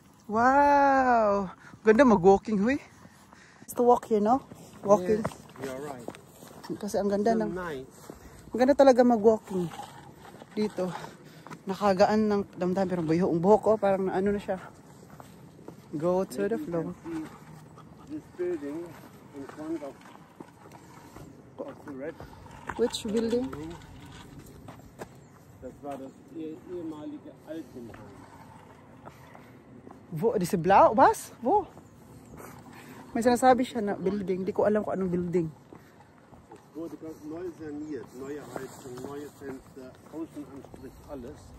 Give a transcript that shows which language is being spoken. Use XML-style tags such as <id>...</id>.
<en>Wow!</en> <tl>Ganda mag-walking, huy.</tl> <en>It's to walk here, no? Walking. Yes, you're right.</en> <tl>Kasi ang ganda ng...</tl> <en>Nice.</en> <tl>Ang ganda talaga mag-walking dito. Nakagaan ng damdam, pero ang buhok ko parang ano na siya.</tl> <en>Go to the flow. This building in front of the red. Which building?</en> <de>Das war das ehemalige Altenheim. Wo?</de> <tl>Di si Blau? Bas? Wo? May sinasabi siya na building. Di ko alam kung anong building.</tl> <de>Es wurde ganz neu saniert. Neue Heizung, neue Fenster, Außenanstrich, alles.</de>